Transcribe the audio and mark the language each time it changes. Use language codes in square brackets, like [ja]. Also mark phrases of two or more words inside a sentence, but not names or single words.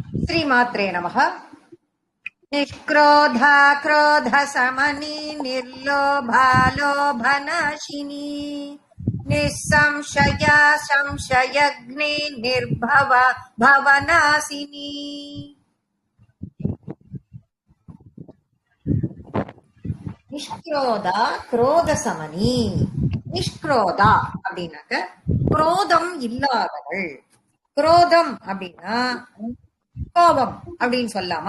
[sa] श्रीमात्रे नमः। निष्क्रोधा क्रोध समनी निर्लोभा लोभनाशिनी निस्संशया संशयग्नि निर्भवा भवनासिनी। निष्क्रोधा क्रोध समनी. [ta] நிஷ்க்ரோதா அப்படின்னாக்க குரோதம் இல்லாதவள். குரோதம் அப்படின்னா கோபம் அப்படின்னு சொல்லாமா?